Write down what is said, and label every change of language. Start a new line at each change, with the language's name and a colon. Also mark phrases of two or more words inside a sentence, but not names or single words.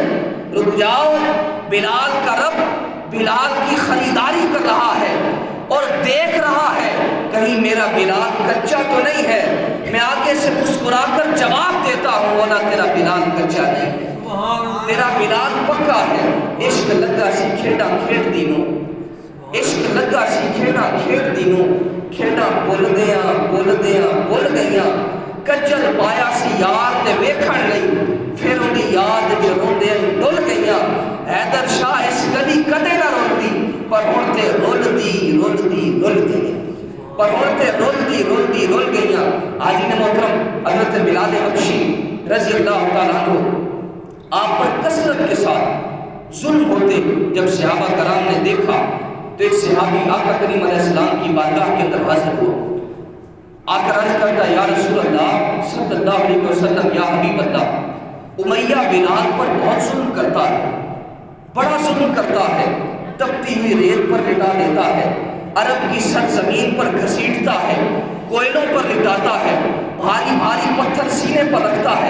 Urdu: رک جاؤ، بلال کا رب بلال کی خریداری کر رہا ہے اور دیکھ رہا ہے کہیں میرا بلال کچا تو نہیں ہے۔ میں آگے سے مسکرا کر جواب دیتا ہوں، مولا تیرا بلال کچا نہیں ہے، تیرا بلال پکا ہے۔
Punjabi: عشق لگا سی کھیڈا کھیڈ دینوں، عشق لگا سی کھیڈا کھیڈ دینوں، کھیڈا بھول گئیاں، کجل پایا سی یار تے ویکھن لئی، پھر انہی یاد جو روندے ڈل گئیاں۔ حیدر شاہ اس گلی کدے نہ رولدی، پر ہن تے رول گئیاں، پر ہن تے رول گئیاں۔
Urdu: حاضرین محترم، حضرت بلال حبشی
Arabic: رضی اللہ تعالیٰ عنہ
Urdu: آپ پر کثرت کے ساتھ ظلم ہوتے جب صحابہ کرام نے دیکھا تو ایک صحابی آقا کریم
Arabic: علیہ السلام
Urdu: کی بارگاہ کے اندر حاضر ہوا، آ کر عرض کرتا
Arabic: یا رسول اللہ صلی اللہ علیہ وسلم، یا حبیب اللہ،
Urdu: امیہ بلال پر بہت ظلم کرتا ہے، بڑا ظلم کرتا ہے، تپتی ہوئی ریت پر لٹا دیتا ہے، عرب کی سرزمین پر گھسیٹتا ہے، کوئلوں پر لٹاتا ہے، بھاری بھاری پتھر سینے پر رکھتا ہے۔